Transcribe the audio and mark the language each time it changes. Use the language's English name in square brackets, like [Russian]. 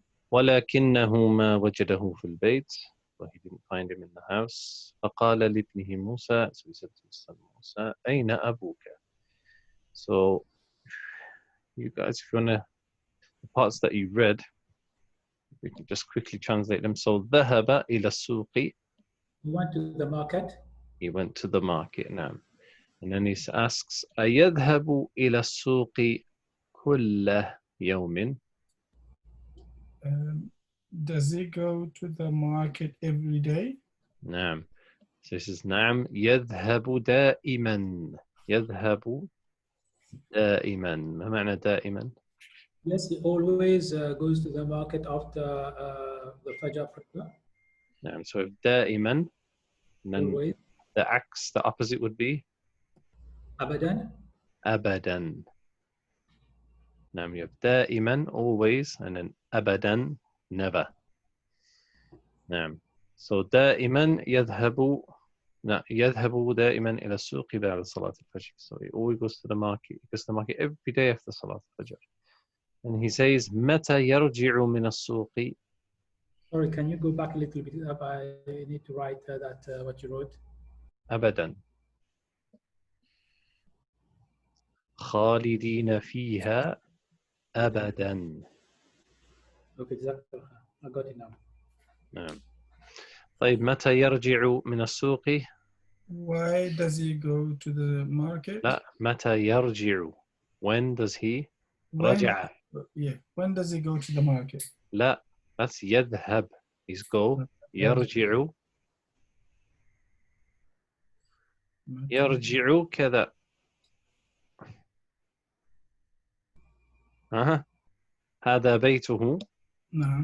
[Arabic] ولكنه ما وجده في البيت, [English] so he didn't find him in the house. [Arabic] فقال لابنه موسى, [English] so he said to his son Musa, [Arabic] أين أبوك? [English] So you guys, if you want to, the parts that you read, we can just quickly translate them. [Arabic] So ذهب إلى السوق. [English] He went to the market. He went to the market. [Arabic] نعم. [English] And then he asks, [Arabic] أيذهب إلى السوق كل يوم? [English] Does he go to the market every day? [Arabic] نعم. [English] So he says, [Arabic] نعم يذهب دائما. يذهب دائما. ما معنى دائما؟ [English] Yes, he always goes to the market after the Fajr prayer. [Arabic] نعم. [English] So if دائما, then always. the axe, the opposite would be [Arabic] أبدا. أبدا. نعم. [English] You have دائما, always, and then أبدا, never. [Arabic] نعم. So دائما يذهب, لا, يذهب دائما إلى السوق بعد صلاة الفجر. [English] So he always goes to the market. He goes to the market every day after صلاة الفجر. And he says [Arabic] متى يرجع من السوق. [English] Sorry, can you go back a little bit up? I need to write what you wrote. [Arabic] أبدا. خالدين فيها أبدا. [English] Okay, exactly. I got it now. [Arabic] نعم. طيب متى يرجع من السوق؟ [English] Why does he go to the market? [Arabic] لا, متى يرجع. [English] When does he When, [Arabic] رجع. [English] yeah. When does he go to the market? [Arabic] لا, [English] that's [Arabic] يذهب. [English] He's go. يرجع. [Arabic] يرجع كذا. هذا بيته نعم.